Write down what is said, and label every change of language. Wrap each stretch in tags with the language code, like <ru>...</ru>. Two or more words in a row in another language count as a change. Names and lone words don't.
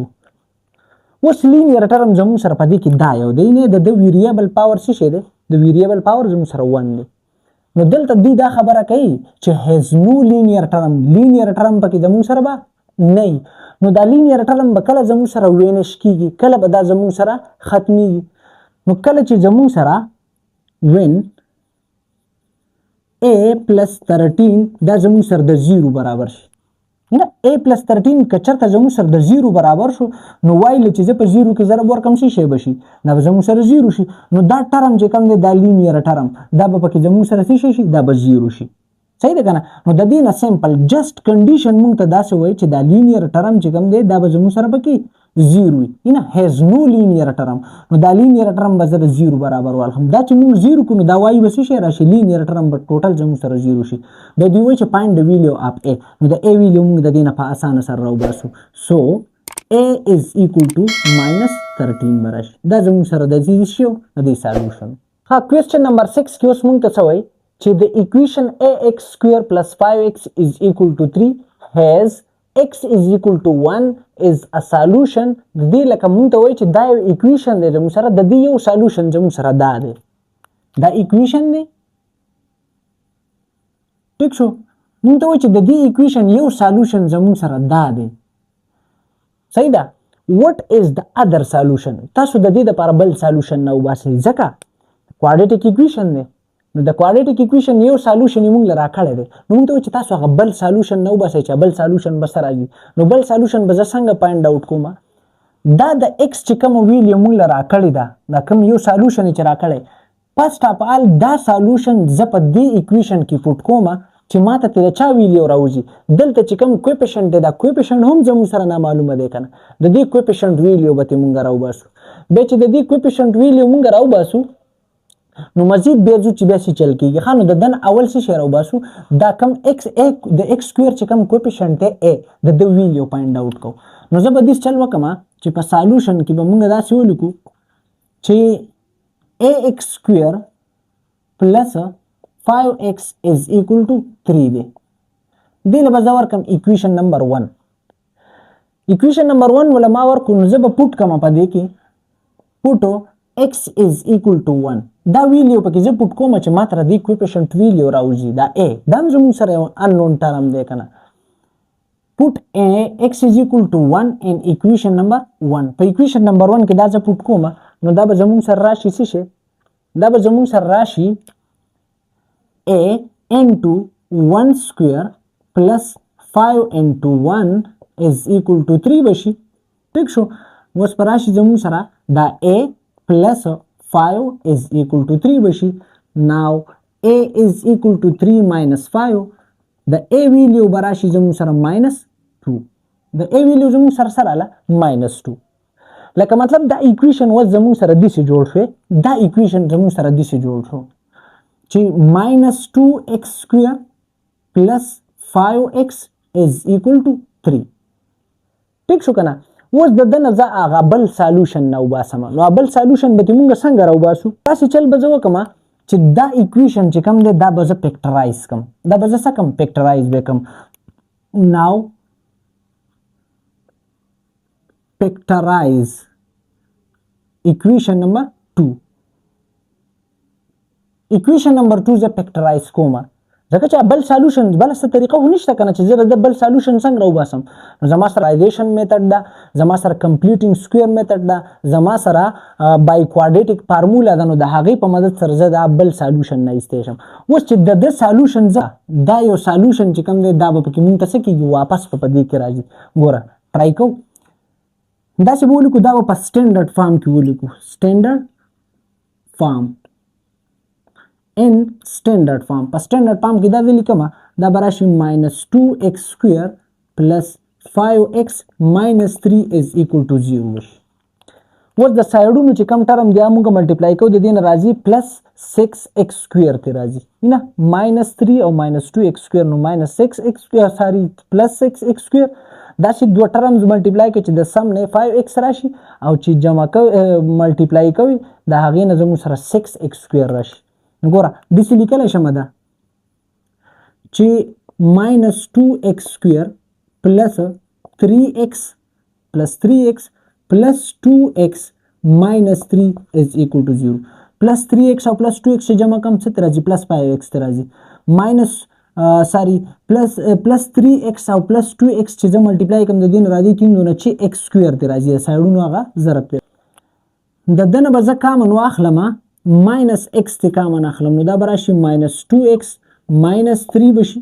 <ps>اوس</ps> <en>linear term</en> <ps>زموږ سره په دې کې دا یو دی نه د</ps> <en>variable power</en> <ps>څه شی دی د</ps> <en>variable power</en> <ps>زموږ سره 1 دی نو دلته دوی دا خبره کوي چې</ps> <en>has no linear term linear term</en> <ps>پکې زموږ سره به نه نو دا</ps> <en>linear term</en> <ps>به کله زموږ سره وینش کیږي کله به دا زموږ سره ختمیږي نو کله چې زموږ سره when</ps> <en>a plus 13</en> <ps>دا زموږ سره د 0 برابر شي نه</ps> <en>a plus 13</en> <ps>که چېرته زموږ سره د 0 برابر شو نو وای له چې زه په 0 کې ضرب ورکړم څه شی به شي دا به زموږ سره 0 شي نو دا ټرم چې کوم دی دا</ps> <en>linear term</en> <ps>دا به پکې زموږ سره څه شي دا به 0 شي صحیح ده که نه نو د دې نه</ps> <en>simple just condition</en> <ps>مونږ ته داسې وایي چې دا</ps> <en>linear term</en> <ps>چې کوم دی دا به زموږ سره پکې 0 وي نه هیز نو</ps> <en>linear term</en> <ps>نو دا</ps> <en>linear term</en> <ps>به زه د 0 برابر والخم دا چې مونږ 0 کړو نو دا وایي به څه شی راشي</ps> <en>linear term</en> <ps>به ټوټل زموږ سره 0 شي د دوی وایي چې</ps> <en>find the value of a</en> <ps>نو د a ویلیو مونږ د دې نه په اسانه سره راوباسو سو</ps> <en>a is equal to minus 13</en> <ps>براشي دا زموږ سره د دې شی د دې سالوشن ها</ps> <en>question number 6</en> <ps>کې اوس مونږ ته څه وایي چې</ps> <en>the equation ax square plus 5x is equal to 3 has x is equal to 1 is a solution.</en> <ps>د دې لکه مونږ ته وایي چې دا یو equation دی زموږ سره، د دې یو solution زموږ سره دا دی، دا equation دی. ټیک شو، مونږ ته وایي چې د دې equation یو solution زموږ سره دا دی. صحیح ده.</ps> <en>what is the other solution؟</en> <ps>تاسو د دې لپاره بل solution نه وباسئ ځکه</ps> <en>quadratic equation</en> <ps>دی. نو د</ps> <en>quadratic equation</en> <ps>یو solution یې مونږ له راکړی دی، نو مونږ ته وایي چې تاسو هغه بل solution نه وباسئ چې بل solution به څه راځي. نو بل solution به زه څنګه</ps> <en>find out</en> <ps>کوم؟ دا د x چې کوم ویل یې مونږ له راکړی ده، دا کوم یو solution چې راکړی،</ps> <en>first of all</en> <ps>دا solution زه په دې equation کې put کوم چې ماته ترې چا ویل یو راوځي. دلته چې کوم coefficient دی دا coefficient هم زموږ سره نامعلومه دی که نه، د دې coefficient ویل یو به ترې مونږ راوباسو. بیا چې د دې coefficient ویل یو مونږ راوباسو نو مزید بیا ځو چې بیا څه چل کېږي. ښه، نو د دن اول څه شی راوباسو، دا کوم د</ps> <en>x square</en> <ps>چې کوم coefficient دی a د ده ویل یو</ps> <en>find out</en> <ps>کوو. نو زه به داسې چل وکړم چې په solution کې به مونږ داسې ولیکو چې</ps> <en>ax square plus 5x is equal to 3</en> <ps>دی. دې له به زه ورکړم</ps> <en>equation number 1. equation number 1</en> <ps>وله ما ورکړو نو زه به پوټ کړم په دې کې پوټو</ps> <en>x is equal to 1.</en> <ps>دا ویل یو پکې زه پوټ کوم چې ما تر دې coefficient ویل یو راوځي دا a، دا هم زموږ سره یو</ps> <en>unknown term</en> <ps>دی که نه.</ps> <en>put x is equal to 1 in equation number 1.</en> <ps>په</ps> <en>equation number 1</en> <ps>کې دا زه پوټ کوم نو دا به زموږ سره راشي څه شی، دا به زموږ سره راشي</ps> <en>a into 1 square plus 5 into 1 is equal to 3</en> <ps>بشي. ټیک شو، اوس په راشي زموږ سره دا</ps> <en>a plus 5 is equal to 3</en> <ps>بشي.</ps> <en>now a is equal to 3 minus 5.</en> <ps>د a ویلیو به راشي زموږ سره</ps> <en>minus 2.</en> <ps>د a ویلیو زموږ سره سره له</ps> <en>minus 2.</en> <ps>لکه مطلب دا equation اوس زموږ سره داسې جوړ شوی، دا equation زموږ سره داسې جوړ شو چې</ps> <en>minus 2x square plus 5x is equal to 3.</en> <ps>ټیک شو که نه. اوس د ده نه زه هغه بل solution نه وباسم. نو بل solution به ترې مونږ څنګه راوباسو؟ داسې چل به زه وکړم چې دا equation چې کوم دی دا به زه factorize کړم. دا به زه څه کړم؟ factorize به کړم.</ps> <en>now factorize equation number 2. equation number 2</en> <ps>زه factorize کوم ځکه چې بل solution بل څه طریقه خو نشته که نه چې زه د بل solution څنګه راوباسم. نو زما سره</ps> <en>factorization method</en> <ps>ده، زما سره</ps> <en>completing square method</en> <ps>ده، زما سره</ps> <en>by quadratic formula</en> <ps>ده. نو د هغې په مدد سره زه دا بل solution نه ایستی شم. اوس چې د ده solution زه دا یو solution چې کوم دی دا به پکې مونږ ته څه کېږي واپس په دې کې راځي. ګوره ټرای کوو داسې به ولیکو، دا به په</ps> <en>standard form</en> <ps>کې ولیکو.</ps> <en>standard form in standard form.</en> <ps>په</ps> <en>standard form</en> <ps>کې دا ولیکم دا به راشي</ps> <en>minus 2x square plus 5x minus 3 is equal to 0</en> <ps>وشي. اوس د سایډونو چې کوم ټرم دی موږ ملټیپلای کوو، د دې نه راځي</ps> <en>plus 6x square</en> <ps>ته راځي نه</ps> <en>minus 3</en> <ps>او</ps> <en>minus 2x square</en> <ps>نو</ps> <en>minus 6x square</en> <ps>ساري</ps> <en>plus 6x square.</en> <ps>دا چې دوه ټرمز ملټیپلای کوي چې د سم نه 5x راشي او چې جمع کوي ملټیپلای کوي د هغې نه زموږ سره</ps> <en>6x square</en> <ps>راشي. ګوره داسې لیکلی شم ده چې</ps> <en>minus 2x square plus 3x plus 3x plus 2x minus 3 is equal to 0. plus 3x</en> <ps>او</ps> <en>plus 2x</en> <ps>چې جمع کم څه ته راځي</ps> <en>plus 5x</en> <ps>ته راځي.</ps> <en>minus plus 3x</en> <ps>او</ps> <en>plus 2x</en> <ps>چې زه ملټیپلای کوم د دې نه راځي کیندونه چې</ps> <en>x square</en> <ps>ته راځي، د سایډونو هغه ضرب دی. د ده نه به زه کامن واخلم</ps> <en>minus x</en> <ps>ته کامن اخلم نو دا به راشي</ps> <en>minus 2x minus 3</en> <ps>بشي.</ps>